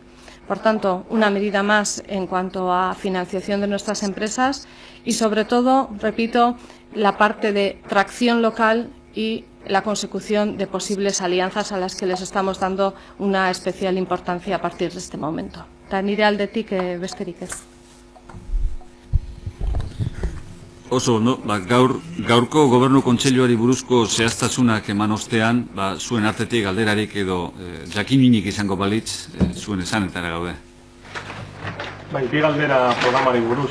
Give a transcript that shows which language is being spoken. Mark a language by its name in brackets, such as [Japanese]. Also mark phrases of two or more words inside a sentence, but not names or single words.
[Spanish] Por tanto, una medida más en cuanto a financiación de nuestras empresas y, sobre todo, repito, la parte de tracción local y la consecución de posibles alianzas a las que les estamos dando una especial importancia a partir de este momento. [Basque] Eta nire aldetik besterik ez. Oso, no, gaurko gobernu kontseiluari buruzko zehaztasunak eman ostean, zuen artetik galderarik edo jakiminik izango balitz, zuen esanetara gaude. Bi galdera programari buruz.